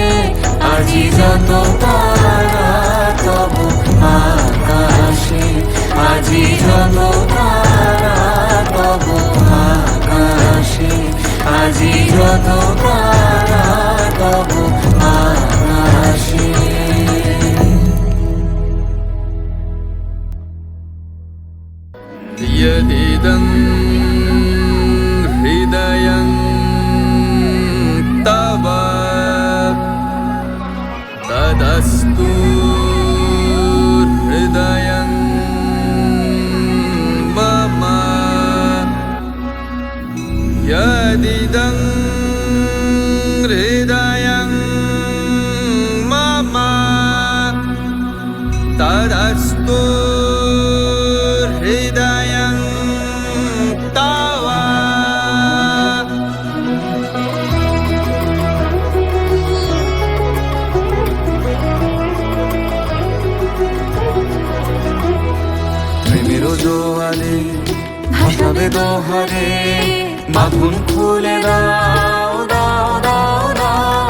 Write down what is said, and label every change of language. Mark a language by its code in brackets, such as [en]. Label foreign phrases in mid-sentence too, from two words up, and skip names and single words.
[bn] আজি যত তারা তব আকাশে, আজি যত তারা তব আকাশে, আজি যত তারা তব আকাশে। [sa] यदिदं हृदयं तव तदस्तु हृदयं मम। यदिदं हृदयं मम तदस्तु हृदयं तव। [bn] প্রেমের জোয়ারে ভাসাবে দোহারে, বাঁধন খুলে দাও দাও দাও দাও।